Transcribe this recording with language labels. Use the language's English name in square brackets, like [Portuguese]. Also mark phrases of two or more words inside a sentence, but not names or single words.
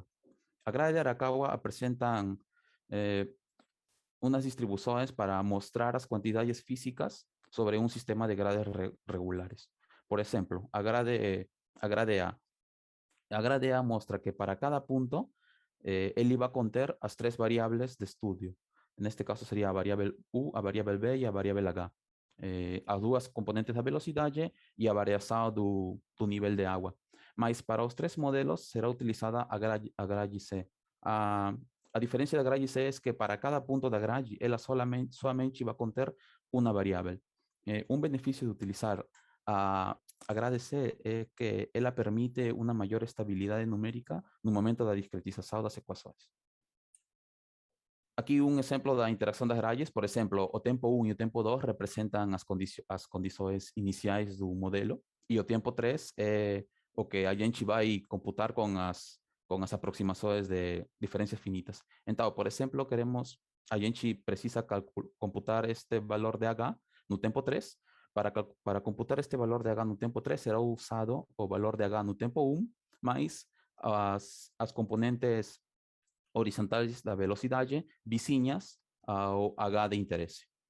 [Spanish] Las grades de Arakawa presentan unas distribuciones para mostrar las cantidades físicas sobre un sistema de grades regulares. Por ejemplo, [Portuguese] a grade A. A grade A [Spanish] muestra que para cada punto, él iba a conter las tres variables de estudio. En este caso sería a variable U, a variable B y a variable H. [Portuguese] As duas componentes da velocidade e a variação do nível de água. Mas para os três modelos será utilizada a grade C. A diferença da grade C é que para cada ponto da grade, ela somente vai conter uma variável. Um benefício de utilizar a grade C é que ela permite uma maior estabilidade numérica no momento da discretização das equações. [Spanish] Aquí un ejemplo de la interacción de las grades, por ejemplo, [Portuguese] o tempo 1 [Spanish] y [Portuguese] o tempo 2 [Spanish] representan las condiciones iniciales del modelo y [Portuguese] o tempo 3 [Spanish] es [Portuguese] o que a gente vai computar [Spanish] con las aproximaciones de diferencias finitas. Entonces, por ejemplo, [Portuguese] a gente precisa computar este valor de H no tempo 3. Para computar este valor de H no tempo 3 será usado o valor de H no tempo 1 más as componentes horizontales da velocidade vizinhas ao H de interesse.